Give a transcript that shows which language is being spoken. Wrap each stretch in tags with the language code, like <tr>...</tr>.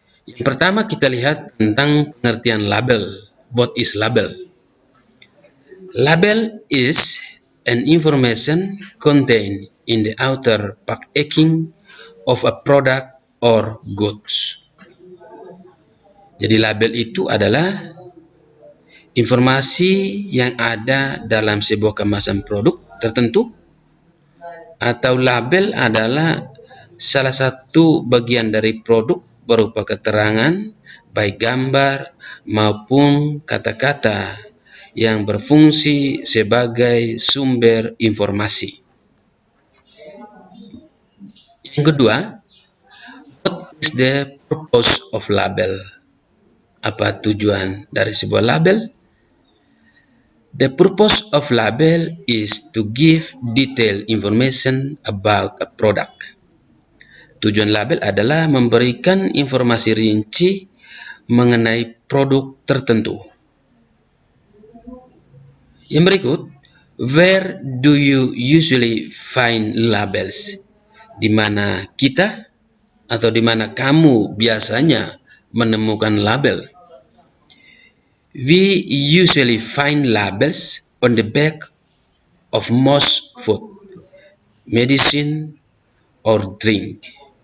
<id>Yang pertama kita lihat tentang pengertian label.</id> <en>What is label? Label is an information contained in the outer packaging of a product or goods.</en> <id>Jadi label itu adalah informasi yang ada dalam sebuah kemasan produk tertentu, atau label adalah salah satu bagian dari produk berupa keterangan, baik gambar maupun kata-kata yang berfungsi sebagai sumber informasi. Yang kedua,</id> <en>what is the purpose of label?</en> <id>Apa tujuan dari sebuah label?</id> <en>The purpose of label is to give detailed information about a product.</en> <id>Tujuan label adalah memberikan informasi rinci mengenai produk tertentu. Yang berikut,</id> <en>where do you usually find labels?</en> <id>Di mana kita atau di mana kamu biasanya menemukan label?</id> <en>We usually find labels on the back of most food, medicine, or drink.</en>